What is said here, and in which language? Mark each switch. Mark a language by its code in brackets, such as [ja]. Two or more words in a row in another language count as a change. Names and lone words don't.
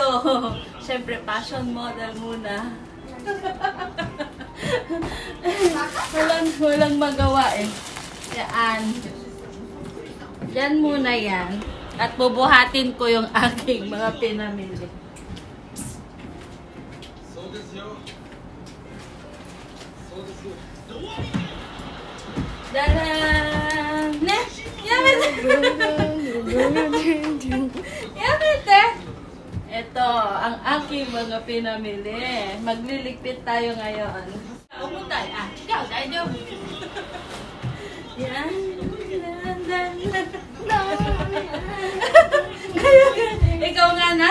[tl] Siyempre, fashion model muna. walang magawa eh. Yan. Yan muna yan. At bubuhatin ko yung aking mga pinamili. [ja] だらん！ね！やめて! Yamete! [tl] Ito, ang aking mga pinamili. Magliligpit tayo ngayon. Upo tayo. Ikaw, tayo. Yan. Ikaw nga na.